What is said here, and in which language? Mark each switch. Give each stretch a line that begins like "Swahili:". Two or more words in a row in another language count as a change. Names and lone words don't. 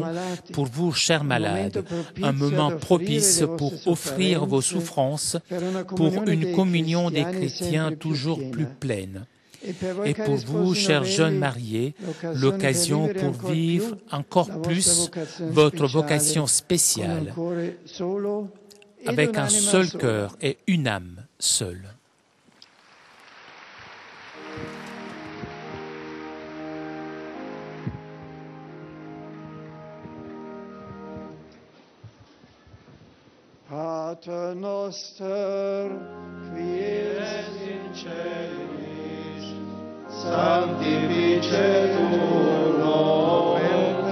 French: Pour vous, chers malades, un moment propice pour offrir vos souffrances pour une communion des chrétiens toujours plus pleine. Et pour vous, chers jeunes mariés, l'occasion pour vivre encore plus votre vocation spéciale, avec un seul cœur et une âme seule.
Latin: Pater noster, qui es in celis, sanctificetur nomen